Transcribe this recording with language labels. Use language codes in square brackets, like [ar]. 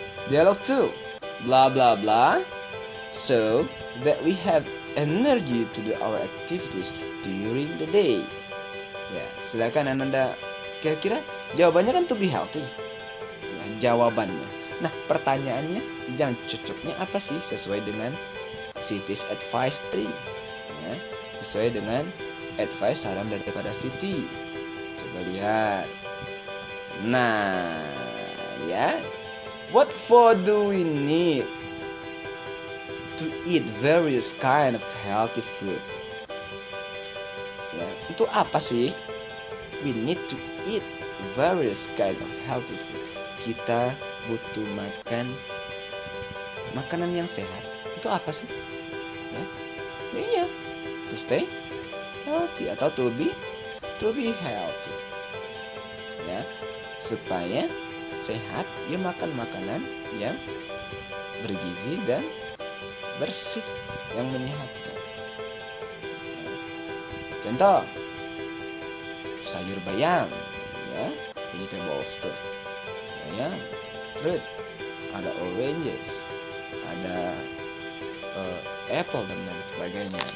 [en] Dialog 2, bla bla bla, so that we have energy to do our activities during the day ya. [id] Silakan Anda kira-kira jawabannya kan [en] to be healthy [id] ya, jawabannya. Nah pertanyaannya yang cocoknya apa sih sesuai dengan [en] Siti's advice 3. [id] Ya, sesuai dengan advice saran daripada Siti. Coba lihat. Nah, ya. [en] What for do we need to eat various kind of healthy food? Ya, [id] untuk apa sih [en] we need to eat various kind of healthy food? [id] Kita butuh makan makanan yang sehat. Itu apa sih? [en] Ya, iya, to stay healthy [id] atau [en] to be healthy. [id] Ya, supaya sehat, ya makan makanan yang bergizi dan bersih, yang menyehatkan. Ya. Contoh, sayur bayam, ya, vegetables tuh, bayam, fruit, ada oranges, ada apple dan lain sebagainya.